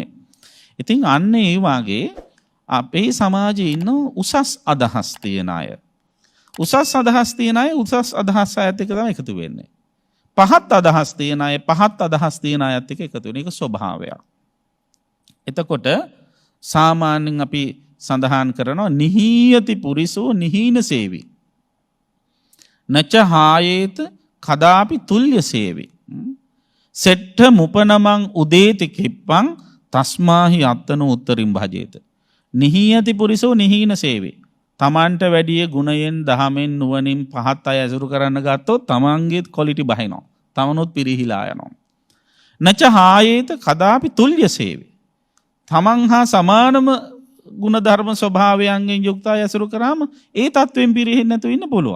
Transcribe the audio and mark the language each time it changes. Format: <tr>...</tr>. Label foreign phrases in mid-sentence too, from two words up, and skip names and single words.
<si>ඉතින් අන්න ඒ වාගේ අපේ සමාජයේ ඉන්න උසස් අදහස් තියන අය. උසස් අදහස් තියන අය උසස් අදහස් අයත් එක්ක තමයි එකතු වෙන්නේ. පහත් අදහස් තියන අය පහත් අදහස් තියන අයත් එක්ක එකතු වෙන එක ස්වභාවයක්.</si> <pi>එතකොට සාමාන්‍යයෙන් අපි සඳහන් කරනවා නිහීයති පුරිසෝ නිහීන සේවි. නච හායේත කදාපි තුල්්‍ය සේවි. සෙට්ඨ මුපනමං උදේති කිප්පං තස්මාහි අත්තන උත්තරින් භජේත. නිහීයති පුරිසෝ නිහීන සේවේ.</pi> <si>තමන්ට වැඩිය ගුණයෙන් දහමෙන් නුවණින් පහත් අය ඇසුරු කරන්න ගත්තොත් තමන්ගේත් ක්වොලිටි බහිනවා. තමනුත් පිරිහිලා යනවා.</si> <pi>නච හායේත කදාපි තුල්්‍ය සේවේ.</pi> <si>තමන් හා සමානම ගුණධර්ම ස්වභාවයන්ගෙන් යුක්ත අය ඇසුරු කරාම ඒ තත්වෙන් පිරිහෙන්නේ නැතුව ඉන්න පුළුවන්.</si>